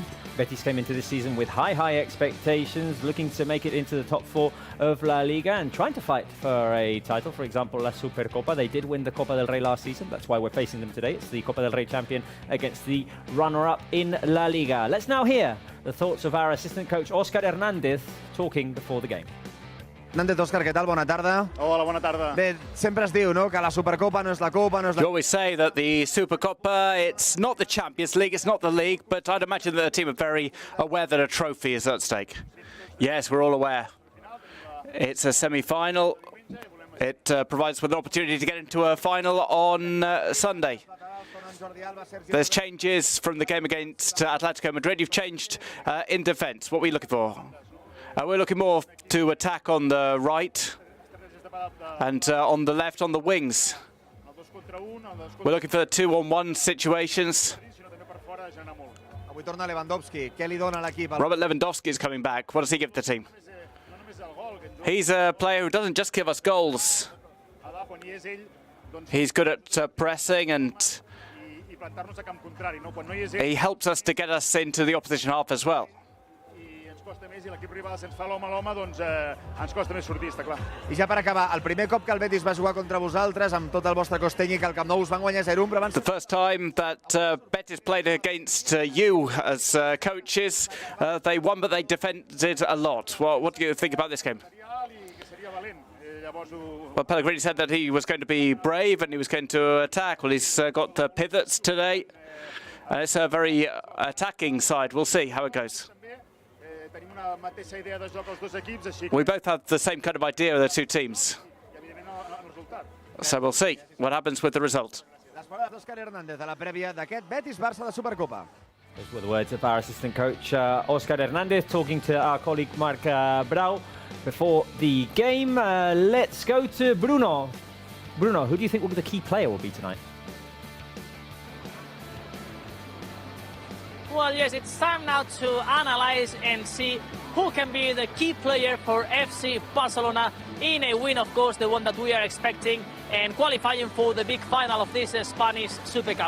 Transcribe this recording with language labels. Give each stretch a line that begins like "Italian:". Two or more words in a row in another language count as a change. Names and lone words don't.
English: Betis came into this season with high expectations, looking to make it into the top 4 of La Liga and trying to fight for a title. For example, La Supercopa. They did win the Copa del Rey last season. That's why we're facing them today. It's the Copa del Rey champion against the runner-up in La Liga. Let's now hear the thoughts of our assistant coach, Óscar Hernández, talking before the game.
Catalan: Hernández, Òscar, què tal? Bona tarda. Hola, bona tarda. Bé, sempre es diu, no?, que la Supercopa no és la Copa, no és la...
English: You always say that the Supercup, it's not the Champions League, it's not the league, but I'd imagine that the team are very aware that a trophy is at stake. Yes, we're all aware. It's a semi-final. It provides us with an opportunity to get into a final on Sunday. There's changes from the game against Atletico Madrid. You've changed in defence. What were you looking for? We're looking more to attack on the right and on the left on the wings. We're looking for the 2-on-1 situations.
Catalan: Avui torna Lewandowski. Què li dona a l'equip?
English: Robert Lewandowski is coming back. What does he give the team? He's a player who doesn't just give us goals. He's good at pressing, and he helps us to get us into the opposition half as well.
Catalan: costa més i l'equip rival se'ns fa l'home a l'home, doncs ens costa més sortir, està clar. I ja per acabar, el primer cop que el Betis va jugar contra vosaltres, amb tot el vostre cos tècnic al Camp Nou, us van guanyar 0-1, però abans...
English: The first time that Betis played against you as coaches, they won, but they defended a lot. What do you think about this game? Well, Pellegrini said that he was going to be brave and he was going to attack. Well, he's got pivots today. It's a very attacking side. We'll see how it goes. We both have the same kind of idea of the two teams. So we'll see what happens with the result.
Catalan: Les paraules d'Òscar Hernández a la prèvia d'aquest Betis-Barça de Supercopa.
English: Those were the words of our assistant coach, Oscar Hernandez, talking to our colleague Marc Brau before the game. Let's go to Bruno. Bruno, who do you think the key player will be tonight? Well, yes, it's time now to analyze and see who can be the key player for FC Barcelona in a win, of course, the one that we are expecting, and qualifying for the big final of this Spanish Supercup.